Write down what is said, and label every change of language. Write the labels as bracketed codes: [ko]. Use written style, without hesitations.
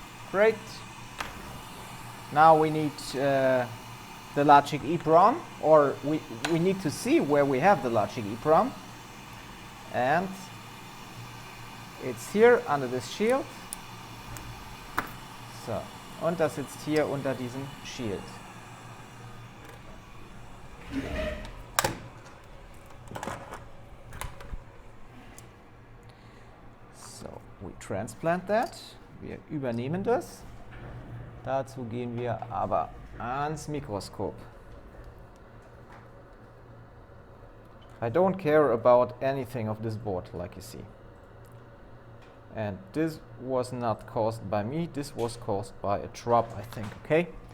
[en] Great. Now we need the Logic-EEPROM, or we need to see where we have the Logic-EEPROM. And it's here under this shield. So. [de] Und das sitzt hier unter diesem Shield. [en] So, we transplant that. [de] Wir übernehmen das. Dazu gehen wir aber ans Mikroskop. [en] I don't care about anything of this board, like you see. And this was not caused by me, this was caused by a drop, I think, okay?